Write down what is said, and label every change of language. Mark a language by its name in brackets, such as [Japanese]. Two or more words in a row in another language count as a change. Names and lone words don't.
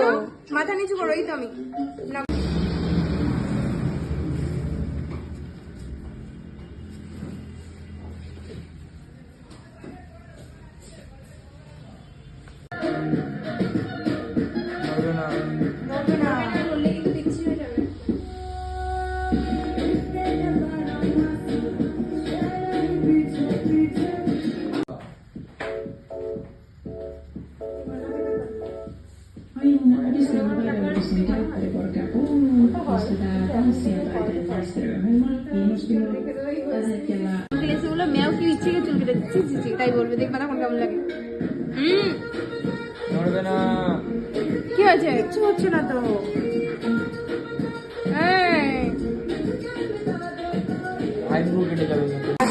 [Bangla] করো, মাথা নিচু করো, এই তো আমি না। নড়বে না, নড়লে কিন্তু দেখছি হয়ে যাবে। [Italian] Har disclaimer perché appunto questa data sia parte del nostro [Bangla] সেগুলো মেয়েও কি ইচ্ছে করে চুল কেটে দিচ্ছি, তাই বলবে, দেখবা তখন কেমন লাগে। নড়বে না। কি হয়েছে? কিচ্ছু হচ্ছে না তো। এই, আইব্রো কেটে যাবে।